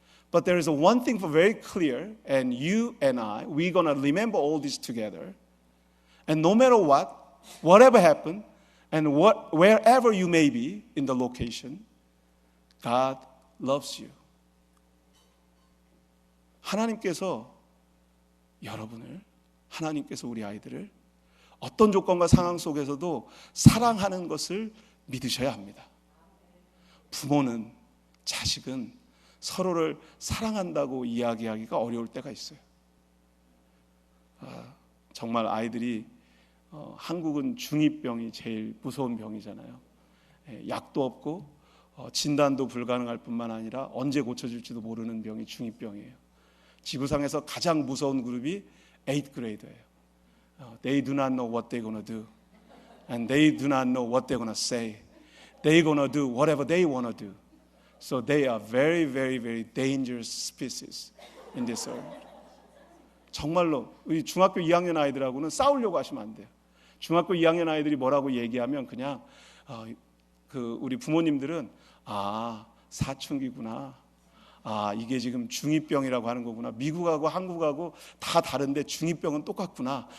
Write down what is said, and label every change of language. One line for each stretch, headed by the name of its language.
English: But there is one thing for very clear, and you and I, we're going to remember all this together. And no matter what, whatever happened, and wherever you may be in the location, God loves you.
Korean: 하나님께서 여러분을, 하나님께서 우리 아이들을 어떤 조건과 상황 속에서도 사랑하는 것을 믿으셔야 합니다. 부모는, 자식은 서로를 사랑한다고 이야기하기가 어려울 때가 있어요. 정말 아이들이 한국은 중2병이 제일 무서운 병이잖아요. 약도 없고 진단도 불가능할 뿐만 아니라 언제 고쳐질지도 모르는 병이 중2병이에요. 지구상에서 가장 무서운 그룹이 8th grade예요.
English: They do not know what they're going to do. And they do not know what they're going to say. They're going to do whatever they want to do. So they are very, very, very dangerous species in this earth.
Korean: 정말로 우리 중학교 2학년 아이들하고는 싸우려고 하시면 안 돼요. 중학교 2학년 아이들이 뭐라고 얘기하면 그냥 우리 부모님들은 사춘기구나. 이게 지금 중2병이라고 하는 거구나. 미국하고 한국하고 다 다른데 중2병은 똑같구나.